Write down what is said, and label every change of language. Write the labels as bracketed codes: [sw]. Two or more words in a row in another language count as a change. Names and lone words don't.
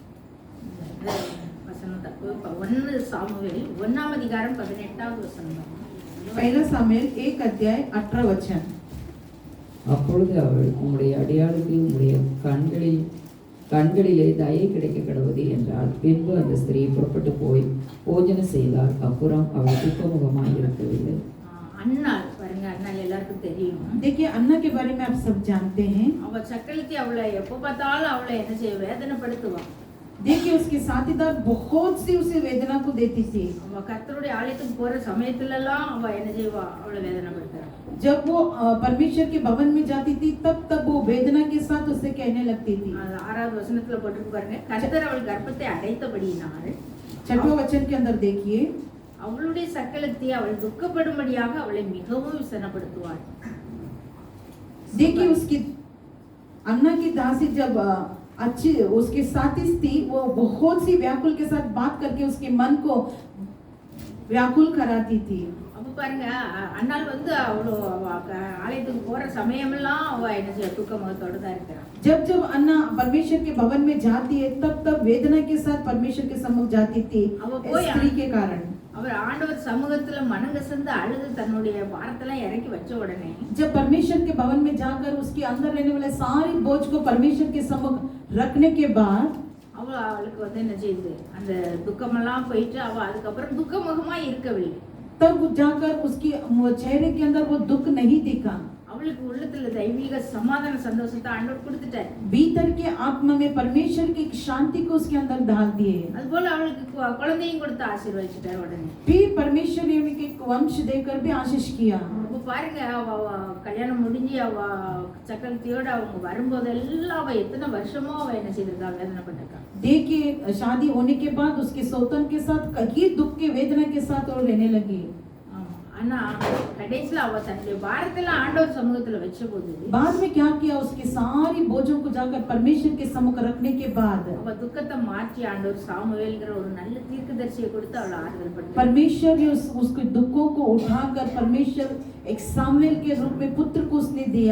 [ta] 1 சாமுவேல் 1ஆம் அதிகாரம் 18வது வசனம். [hi] पहला सामुएल 1 अध्याय 18 वचन. [ta] அப்பொழுது அவள், உம்முடைய அடியாளுக்கு உம்முடைய கண்களிலே தயை கிடைக்க கடவுது என்றால், பின்பு அந்த ஸ்திரீ புறப்பட்டு போய் போஜனம் செய்தால். அப்புறம் அவள் துக்கமுகமாய் இருக்கவில்லை. அன்னாள் பாருங்க, அன்னாள் எல்லாருக்கும் தெரியும். [hi] देखिए अन्ना के बारे में आप सब जानते हैं. [ta] அவ சக்கலத்தி அவளை எப்ப பார்த்தாலும் அவளை என்ன செய்ய வேதனைப்படுத்துவான். [hi] देखिए उसके साथीदार बहुत सी उसे वेदना को देती थी. [ta] அவ கர்த்தருடைய ஆலயத்துக்கு போற சமயத்துல எல்லாம் அவ என்ன செய்வா, அவளை வேதனைப்படுத்துறா. [hi] जब वो परमेश्वर के भवन में जाती थी तब वो वेदना के साथ उसे कहने लगती थी. [ta] 6வது வசனத்துல போட்டுருக்கு பாருங்க, கர்த்தர் அவள் கர்ப்பத்தை அடைத்தபடியினால் [hi] 6वां वचन के अंदर देखिए, [ta] அவளுடைய சக்கலத்தை அவள் துக்கப்படும்படியாக அவளை மிகவும் விசனப்படுத்துவாள். [hi] देखिए उसकी अन्ना की दासी जब अच्छी उसके साथी थी, वो बहुत सी व्याकुल के साथ बात करके उसके मन को व्याकुल कराती थी। [ta] அப்ப பாருங்க அண்ணாள் வந்து அவ்வளோ ஆலயத்துக்கு போற சமயமெல்லாம் அவ என்ன செய்ய துக்க முகத்தோட தான் இருக்கிறான். [hi] जब जब अन्ना परमेश्वर के भवन में जाती है, तब तब वेदना के साथ परमेश्वर के सम्मुख जाती थी, इस स्त्री के कारण। [ta] அவர் ஆண்டவர் சமூகத்துல மனங்கசந்து அழுது தன்னுடைய பாரத்தெல்லாம் இறக்கி வச்ச உடனே [hi] जब परमेश्वर के भवन में जाकर उसके अंदर रहने वाले सारी बोझ को परमेश्वर के सम्मुख रखने के बाद [ta] அவளுக்கு வந்து என்ன செய்யுது, அந்த துக்கமெல்லாம் போயிட்டு அவ அதுக்கப்புறம் துக்கமுகமா இருக்கவில்லை. [hi] तब जाकर उसकी चेहरे के अंदर वो दुख नहीं दिखा। [ta] அவளுக்கு உள்ளத்துல தெய்வீக சமாதான சந்தோஷத்தை ஆண்டவர் கொடுத்துட்டார். [hi] भीतर के आत्मा में परमेश्वर की शांति को उसके अंदर डाल दिए। [ta] அதுபோல அவளுக்கு குழந்தையும் கொடுத்து ஆசீர்வதிச்சிட்டார் உடனே. [hi] फिर परमेश्वर ने उनके वंश देकर भी आशीष किया। [ta] அப்ப பாருங்க அவ கல்யாணம் முடிஞ்சு அவ சக்கரத்தியோட அவங்க வரும்போதெல்லாம் அவ எத்தனை வருஷமோ அவ என்ன செய்திருக்கா, வேதனைப்பட்டிருக்கா. [hi] देखिए शादी होने के बाद उसके सौतन के साथ कई दुख के वेदना के साथ वो रहने लगी। [ta] ஆனா கடைசியில அவ தன்னுடைய பாரத்தெல்லாம் ஆண்டவர் சமூகத்துல வச்ச போது [hi] बाद में क्या किया, उसके सारी बोझों को जाकर परमेश्वर के सम्मुख रखने के बाद [ta] அவ துக்கத்தை மாற்றி ஆண்டவர் சாமுவேல்ங்கிற ஒரு நல்ல தீர்க்கதரிசியை கொடுத்து அவளை ஆறுதல் பண்ணார். [hi] परमेश्वर ने उसके दुखों को उठाकर परमेश्वर एक सामुएल के रूप में पुत्र को उसने दिया।